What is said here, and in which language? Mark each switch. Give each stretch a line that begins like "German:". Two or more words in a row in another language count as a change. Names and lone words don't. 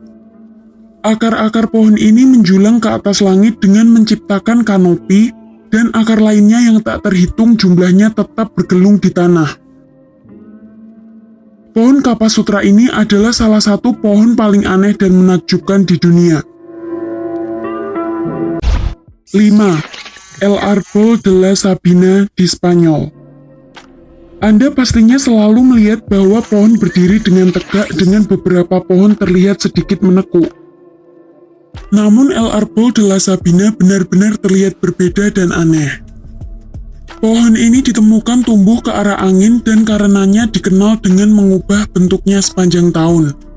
Indonesian: Akar-akar pohon ini menjulang ke atas langit dengan menciptakan kanopi, dan akar lainnya yang tak terhitung jumlahnya tetap bergelung di tanah. Pohon Kapasutra ini adalah salah satu pohon paling aneh dan menakjubkan di dunia. 5. El Árbol de la Sabina di Spanyol. Anda pastinya selalu melihat bahwa pohon berdiri dengan tegak dengan beberapa pohon terlihat sedikit menekuk. Namun El Árbol de la Sabina benar-benar terlihat berbeda dan aneh. Pohon ini ditemukan tumbuh ke arah angin dan karenanya dikenal dengan mengubah bentuknya sepanjang tahun.